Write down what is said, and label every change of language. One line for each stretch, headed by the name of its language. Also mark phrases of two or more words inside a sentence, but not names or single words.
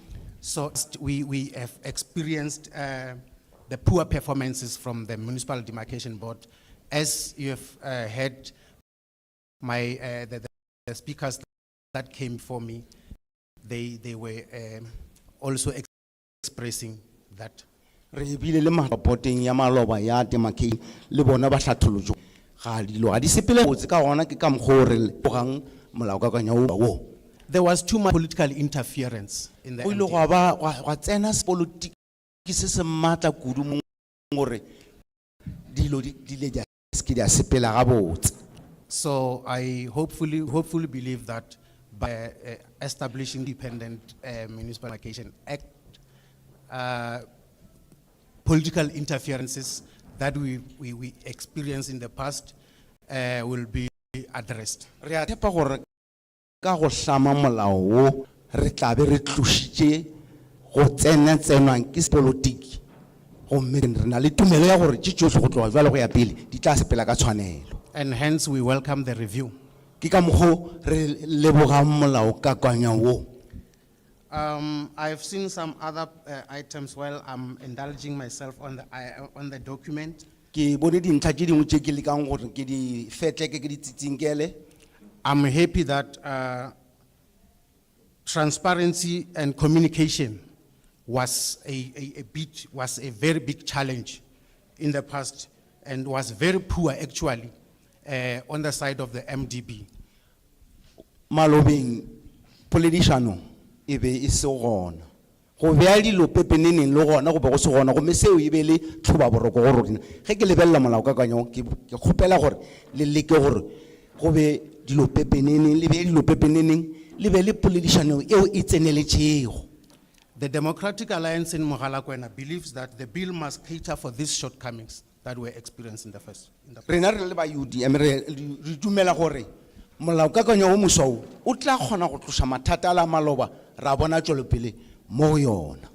English: So we have experienced the poor performances from the Municipal Demarcation Board. As you have heard the speakers that came before me, they were also expressing that.
Northern Sotho: Re bile le rapporteng ya maloba ya demarcation le bona ba hlatholotšo ga dilo ga di sepele botse ka gona ke ka mokgwa o re bogang molaokakanywa wo.
English: There was too much political interference in the
Northern Sotho: Go ile gwa ba gwa tsena sepolotiki se se maatla kudu mo gore dilo di le di ske di a sepela ga botse.
English: So I hopefully believe that by establishing Independent Municipal Demarcation Act, political interferences that we experienced in the past will be addressed.
Northern Sotho: Re a tshepa gore ka go hlama molao wo re tla be re tlošitše go tsenwang ke sepolotiki gomme re na le tumelo ya gore tše tšohle go tloga jwale go ya pele di tla sepela ka tshwanelo.
English: And hence we welcome the review.
Northern Sotho: Ke ka mokgwa re lebogang molaokakanywa wo.
English: I've seen some other items while I'm indulging myself on the document.
Northern Sotho: Ke bone dintlha tše dingwe tše ke lekang gore ke di fetleke ke di tsitsinkele.
English: I'm happy that transparency and communication was a very big challenge in the past and was very poor actually on the side of the MDB.
Northern Sotho: Malobeng poledišano e be e se gona. Go bea dilo pepeneneng le gona go be go se gona gomme seo e be le tlhoba boroko go rona. Ge ke lebelela molaokakanywa ke kgopela gore le leke gore go be dilo pepeneneng le be dilo pepeneneng le be le poledišano eo e tseneletšego.
English: The Democratic Alliance in Mogalakwena believes that the bill must cater for these shortcomings that were experienced in the past.
Northern Sotho: Rena re le ba UDM re dumela gore molaokakanywa o moswa o tla kgona go tlosa mathata a la maloba ra bona tšwelopele mo go yona.